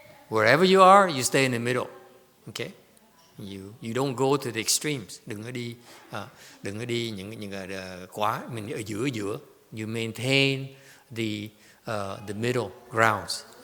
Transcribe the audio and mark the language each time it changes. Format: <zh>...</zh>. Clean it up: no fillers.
<en>Wherever you are, you stay in the middle. Okay? You don't go to the extremes.</en> <vi>Đừng có đi những quá, mình ở giữa.</vi> <en>You maintain the middle grounds.</en>